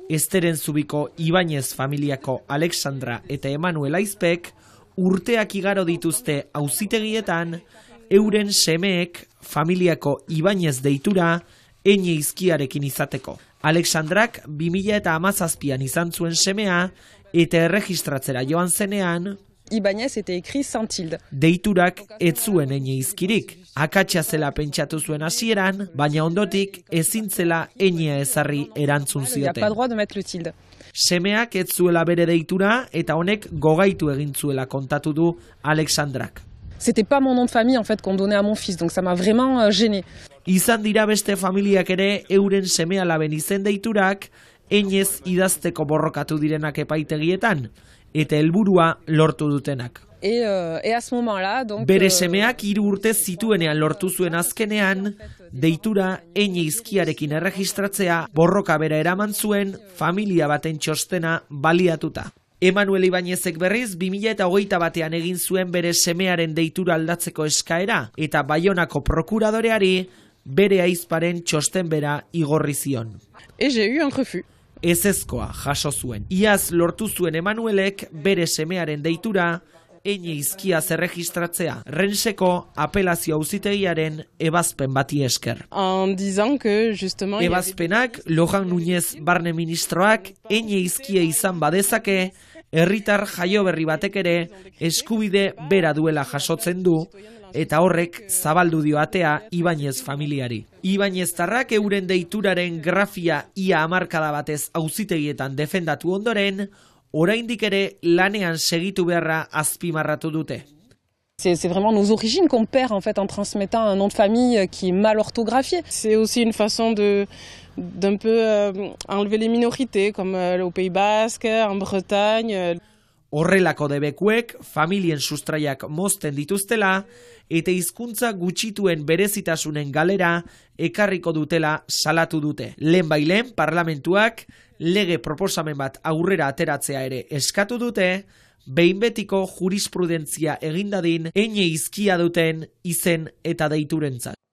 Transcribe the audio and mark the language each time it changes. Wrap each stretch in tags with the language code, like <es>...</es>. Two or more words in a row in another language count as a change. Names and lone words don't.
<eu>Esteren Zubiko Ibañez familiako Alexandra eta Emanuel Aizpek urteak igaro dituzte auzitegietan, euren semeek familiako Ibañez deitura eine izkiarekin izateko. Alexandrak 2017an izan zuen semea eta erregistratzera joan zenean,</eu> <fr>Ibañez était écrit sans tilde.</fr> <eu>Deiturak ez zuen eine izkirik. Akatsa zela pentsatu zuen hasieran, baina ondotik ezin zela einea ezarri erantzun zioten.</eu> <fr>Il n'y a pas droit de mettre le tilde.</fr> <eu>Semeak ez zuela bere deitura eta honek gogaitu egin zuela kontatu du Alexandrak.</eu> <fr>C'était pas mon nom de famille en fait qu'on donnait à mon fils, donc ça m'a vraiment gêné.</fr> <eu>Izan dira beste familiak ere euren seme-alaben izen deiturak einez idazteko borrokatu direnak epaitegietan eta helburua lortu dutenak.</eu> <fr>Et à ce moment-là, donc</fr> <eu>bere semeak 3 urte zituenean lortu zuen azkenean, deitura eine izkiarekin erregistratzea borroka bera eraman zuen familia baten txostena baliatuta. Emanuel Ibañezek berriz 2021an egin zuen bere semearen deitura aldatzeko eskaera eta Baionako prokuradoreari bere ahizparen txosten bera igorri zion.</eu> <fr>Et j'ai eu un refus.</fr> <eu>Ezezkoa jaso zuen. Iaz lortu zuen Emanuelek bere semearen deitura eine izkiaz erregistratzea, Renseko apelazio auzitegiaren ebazpen bati esker.</eu> <fr>En disant que justement</fr> <eu>ebazpenak Lojan Núñez barne ministroak eine izkia izan badezake, herritar jaioberri batek ere eskubide bera duela jasotzen du, eta horrek zabaldu dio atea Ibañez familiari. Ibañeztarrak euren deituraren grafia ia hamarkada batez auzitegietan defendatu ondoren, oraindik ere lanean segitu beharra azpimarratu dute.</eu> <fr>C'est vraiment nos origines qu'on perd en fait en transmettant un nom de famille qui est mal orthographié. C'est aussi une façon d'un peu enlever les minorités comme au Pays Basque, en Bretagne.</fr> <eu>Horrelako debekuek familien sustraiak mozten dituztela eta hizkuntza gutxituen berezitasunen galera ekarriko dutela salatu dute. Lehenbailen parlamentuak lege proposamen bat aurrera ateratzea ere eskatu dute, behin betiko jurisprudentzia egindadin eine izkia duten izen eta deiturentzat.</eu>